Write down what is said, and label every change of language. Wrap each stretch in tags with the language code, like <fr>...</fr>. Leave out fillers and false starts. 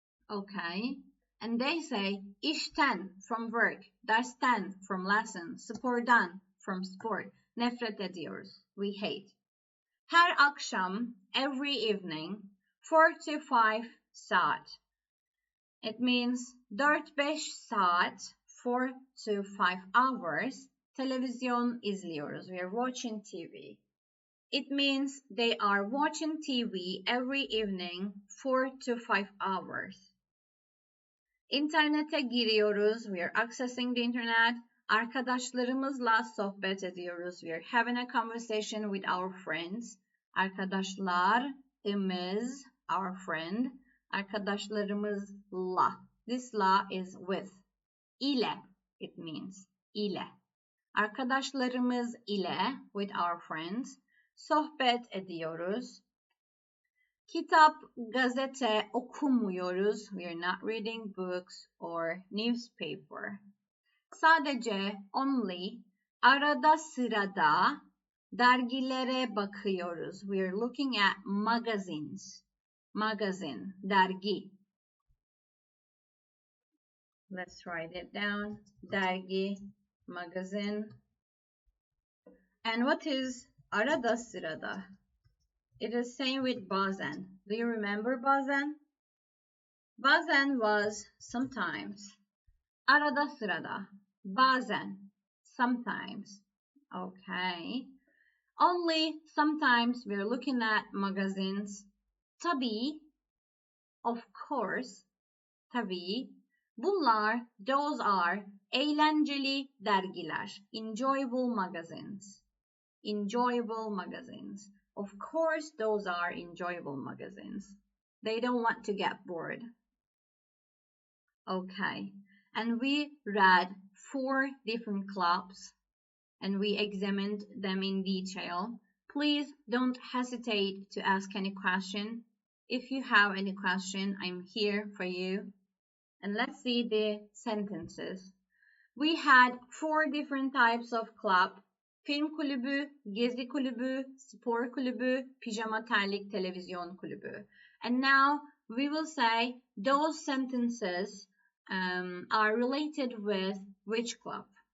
<en>Okay. And they say işten, from work, dersten, from lesson, spordan, from sport,</en> <tr>nefret ediyoruz,</tr> <en>we hate.</en> <tr>Her akşam,</tr> <en>every evening, 4 to 5 saat. It means 4-5 saat, 4 to 5 hours,</en> <tr>televizyon izliyoruz.</tr> <en>We are watching TV. It means they are watching TV every evening, 4 to 5 hours.</en> <tr>İnternete giriyoruz.</tr> <en>We are accessing the internet.</en> <tr>Arkadaşlarımızla sohbet ediyoruz.</tr> <en>We are having a conversation with our friends. Arkadaşlarımız, our friend. Arkadaşlarımızla. This la is with. İle, it means. İle.</en> <tr>Arkadaşlarımız ile,</tr> <en>with our friends.</en> <tr>Sohbet ediyoruz. Kitap, gazete okumuyoruz.</tr> <en>We are not reading books or newspaper.</en> <tr>Sadece, only, arada sırada dergilere bakıyoruz.</tr> <en>We are looking at magazines. Magazine, dergi. Let's write it down. Dergi, magazine. And what is arada sırada? It is same with bazen. Do you remember bazen? Bazen was sometimes. Arada sırada. Bazen. Sometimes. Okay. Only sometimes we are looking at magazines. Tabii. Of course. Tabii. Bunlar, those are</en> <tr>eğlenceli dergiler.</tr> <en>Enjoyable magazines. Enjoyable magazines. Of course, those are enjoyable magazines. They don't want to get bored. Okay. And we read 4 different clubs and we examined them in detail. Please don't hesitate to ask any question. If you have any question, I'm here for you. And let's see the sentences. We had 4 different types of club.</en> <tr>Film kulübü, gezi kulübü, spor kulübü, pijama terlik, televizyon kulübü.</tr> <en>And now we will say those sentences are related with which club.</en>